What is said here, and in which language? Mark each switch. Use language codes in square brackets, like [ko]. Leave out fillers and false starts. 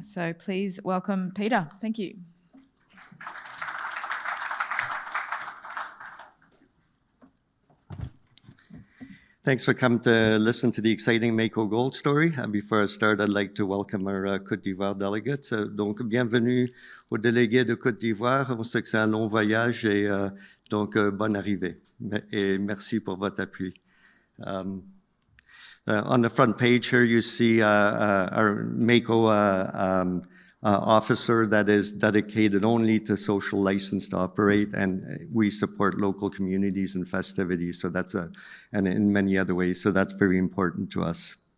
[en] So please welcome Peter. Thank you. Thanks for coming to listen to the exciting Mako Gold story. Before I start, I'd like to welcome our Côte d'Ivoire delegates. [fr] Donc, bienvenue aux délégués de Côte d'Ivoire. On sait que c'est un long voyage et donc bonne arrivée. Et merci pour votre appui. [en] On the front page here, you see our Mako officer that is dedicated only to social license to operate, and we support local communities and festivities. So that's and in many other ways. So that's very important to us.